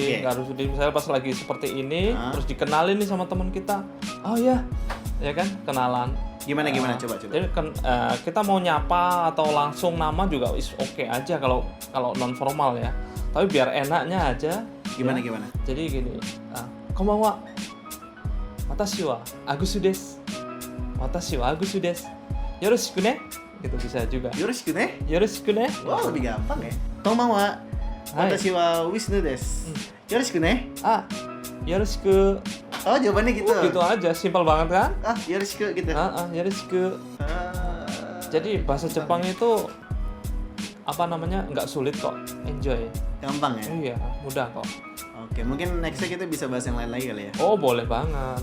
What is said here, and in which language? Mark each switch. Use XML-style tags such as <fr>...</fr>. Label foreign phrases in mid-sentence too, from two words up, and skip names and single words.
<id>Misalnya pas lagi seperti ini, terus dikenalin nih sama teman kita. Oh ya kan kenalan. Gimana coba. Jadi kita mau nyapa atau langsung nama juga oke aja kalau non formal ya. Tapi biar enaknya aja. Gimana? Jadi gini,</id> <ja>konbanwa. Watashi wa Agus desu. Yoroshiku ne?</ja> <id>Gitu bisa juga.</id> <ja>Yoroshiku ne?</ja> <id>Wah, lebih gampang ya.</id> <ja>Konbanwa. Watashi wa Wisnu desu. Yoroshiku ne? Yoroshiku.</ja> <id>Oh, jawabannya gitu. Gitu aja, simpel banget kan? Yoroshiku gitu.</id> <ja>Yoroshiku.</ja> <id>Jadi bahasa Jepang itu nggak sulit kok, enjoy. Gampang ya? Iya, mudah kok. Oke, mungkin nextnya kita bisa bahas yang lain lagi kali ya? Boleh banget.</id>